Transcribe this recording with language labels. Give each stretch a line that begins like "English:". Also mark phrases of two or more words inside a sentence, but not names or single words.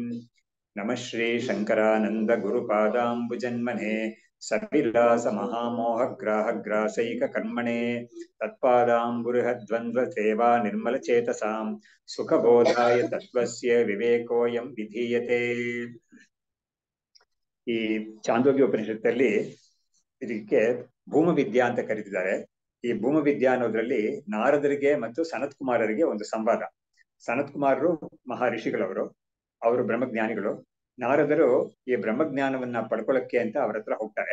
Sanskrit: नमः श्री शङ्करानन्द गुरुपादाम्बुजन्मने सविलासमहामोहग्राहग्रासैककर्मणे तत्पादाम्बुरुहद्वन्द्वसेवा निर्मलचेतसां सुखबोधाय तत्त्वस्य विवेकोऽयं विधीयते।
Kannada: ಈ ಚಾಂದೋಗ್ಯ ಉಪನಿಷತ್ತಲ್ಲಿ ಇದಕ್ಕೆ ಭೂಮವಿದ್ಯಾ ಅಂತ ಕರೀತಿದ್ದಾರೆ. ಈ ಭೂಮವಿದ್ಯಾ ಅನ್ನೋದ್ರಲ್ಲಿ ನಾರದರಿಗೆ ಮತ್ತು ಸನತ್ ಕುಮಾರರಿಗೆ ಒಂದು ಸಂವಾದ. ಸನತ್ ಕುಮಾರರು ಮಹರ್ಷಿಗಳವರು, ಅವರು ಬ್ರಹ್ಮಜ್ಞಾನಿಗಳು. ನಾರದರು ಈ ಬ್ರಹ್ಮಜ್ಞಾನವನ್ನ ಪಡ್ಕೊಳ್ಳಕ್ಕೆ ಅಂತ ಅವ್ರ ಹತ್ರ ಹೋಗ್ತಾರೆ.